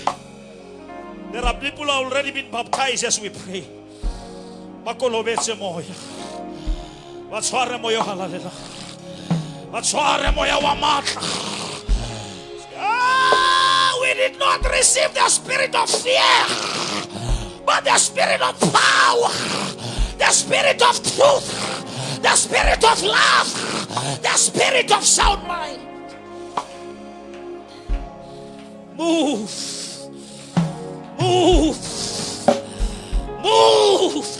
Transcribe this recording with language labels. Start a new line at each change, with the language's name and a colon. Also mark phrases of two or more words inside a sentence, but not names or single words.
English: There are people who have already been baptized as we pray.
Southern Sotho: Watshware moya wa lalela. Watshware moya wa matla.
English: We did not receive the spirit of fear, but the spirit of power, the spirit of truth, the spirit of love, the spirit of sound mind. Move, move, move.